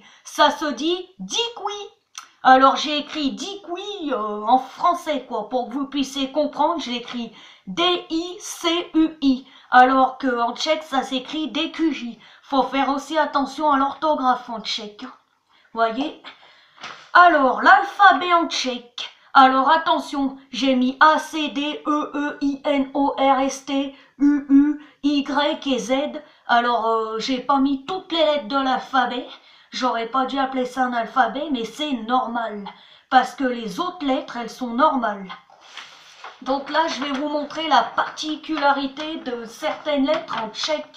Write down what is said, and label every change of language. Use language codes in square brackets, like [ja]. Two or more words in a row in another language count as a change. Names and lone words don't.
[fr] Ça se dit dikui. Alors j'ai écrit dikui en français quoi, pour que vous puissiez comprendre, j'ai écrit D-I-C-U-I. Alors qu'en tchèque ça s'écrit DQJ. Faut faire aussi attention à l'orthographe en tchèque. Voyez? Alors l'alphabet en tchèque. Alors attention, j'ai mis A, C, D, E, E, I, N, O, R, S, T, U, U, Y et Z. Alors j'ai pas mis toutes les lettres de l'alphabet. J'aurais pas dû appeler ça un alphabet, mais c'est normal. Parce que les autres lettres, elles sont normales. Donc là, je vais vous montrer la particularité de certaines lettres en tchèque.